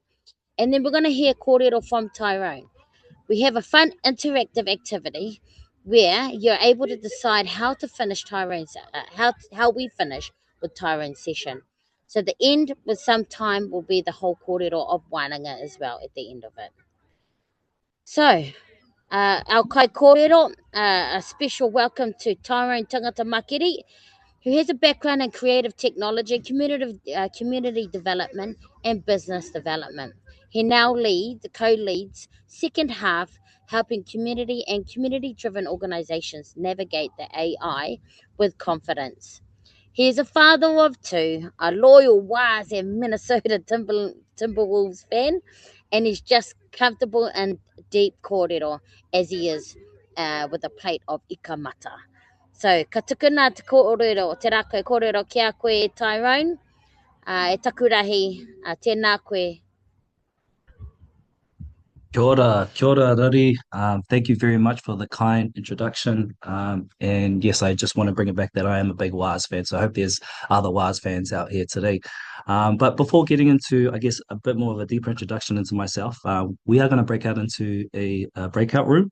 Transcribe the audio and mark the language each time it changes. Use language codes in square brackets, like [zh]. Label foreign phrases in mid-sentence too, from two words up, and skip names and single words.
[en] And then we're going to hear kōrero from Tyrone. We have a fun interactive activity where you're able to decide how to finish Tyrone's, how we finish with Tyrone's session. So the end with some time will be the whole kōrero of wānanga as well at the end of it. So, our [mi] kai kōrero, [en] a special welcome to Tyrone Tangata Makiri, who has a background in creative technology, community development, and business development. He now co-leads second half, helping community and community-driven organizations navigate the AI with confidence. He is a father of 2, a loyal, wise, and Minnesota Timberwolves fan, and he's just comfortable in deep kōrero as he is with a plate of ikamata. So, [mi] ka tukuna te kōrero, te rākau kōrero kia koe Tyrone, e takurahi, tēnā koe. Kia ora, Rari. [en] Thank you very much for the kind introduction. And yes, I just want to bring it back that I am a big Waz fan, so I hope there's other Waz fans out here today. But before getting into, I guess, a bit more of a deeper introduction into myself, we are going to break out into a breakout room.